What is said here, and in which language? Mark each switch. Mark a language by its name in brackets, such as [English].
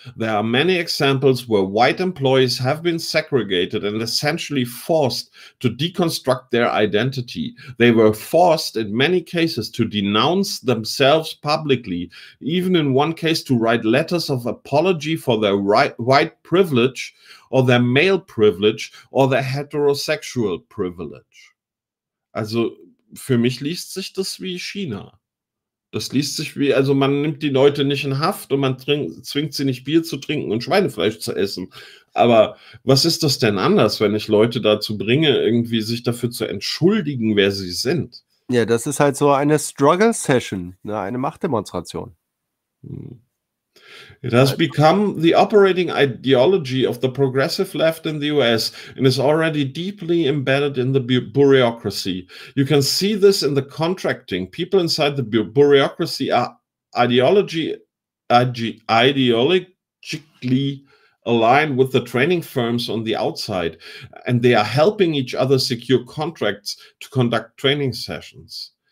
[English] There are many examples where white employees have been segregated and essentially forced to deconstruct their identity. They were forced in many cases to denounce themselves publicly, even in one case to write letters of apology for their white privilege or their male privilege or their heterosexual privilege. [German] Also für mich liest sich das wie China. Das liest sich wie, also man nimmt die Leute nicht in Haft und man zwingt sie nicht Bier zu trinken und Schweinefleisch zu essen. Aber was ist das denn anders, wenn ich Leute dazu bringe, irgendwie sich dafür zu entschuldigen, wer sie sind? Ja, das ist halt so eine Struggle-Session, ne? Eine Machtdemonstration. [English] It has become the operating ideology of the progressive left in the US and is already deeply embedded in the bureaucracy. You can see this in the contracting. People inside the bureaucracy are ideologically aligned with the training firms on the outside, and they are helping each other secure contracts to conduct training sessions.